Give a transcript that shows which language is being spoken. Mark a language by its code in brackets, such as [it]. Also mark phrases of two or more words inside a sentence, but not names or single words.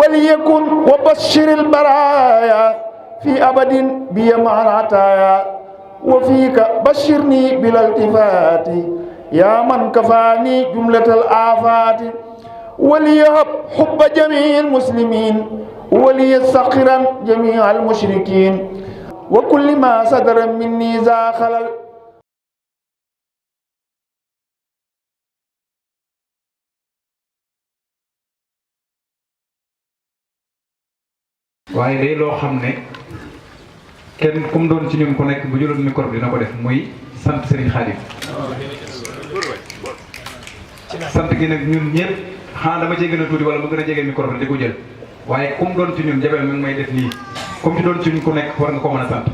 [ar] وليكن وبشر البرايا في أبد بي مع العطايا وفيك بشرني بلا التفات يا من كفاني جملة الآفات وليهب حب جميع المسلمين وليسخرا جميع المشركين وكل ما صدر مني ذا خلل. [wo] waaye day loo xam ne kenn kum doon ci ñun ku nekk bu jëloon micro bi dina ko def muy sant Serigne Khadim sant gi nag ñun ñëpp xanaa dama cee gën a tuuti wala mu gën a jege micro bi di ko jël waaye kum doon ci ñun jabel mi ngi may def nii kum ci doon ci ñun ku nekk war nga ko mën a sant.